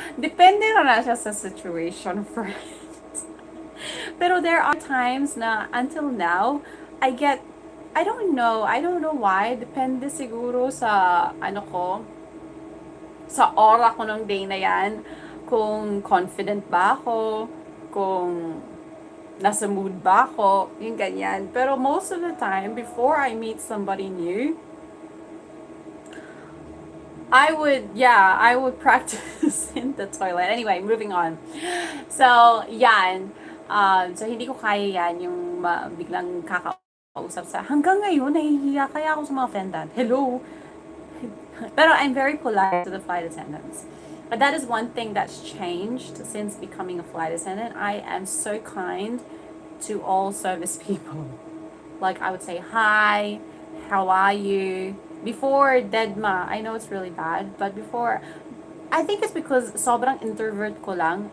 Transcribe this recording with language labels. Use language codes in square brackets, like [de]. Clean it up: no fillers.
[tl] Depende na siya sa situation, friend. Pero [en] there are times [tl] na until now, [en] I don't know why, [tl] depende siguro sa ano ko, sa aura ko ng day na yan, kung confident ba ako, kung nasa mood ba ako, yung ganyan. [en] Pero most of the time, before I meet somebody new, I would practice in the toilet. Anyway, moving on. So, yan. [tl] So, hindi ko kaya yan, yung biglang kakausap sa, hanggang ngayon, nahihiya kaya ako sa mga attendant. [en] Hello? Pero I'm very polite to the flight attendants. But that is one thing that's changed since becoming a flight attendant. I am so kind to all service people. Like, I would say, hi, how are you? Before Dedma, I know it's really bad, but before, I think it's because [tl] sobrang introvert ko lang.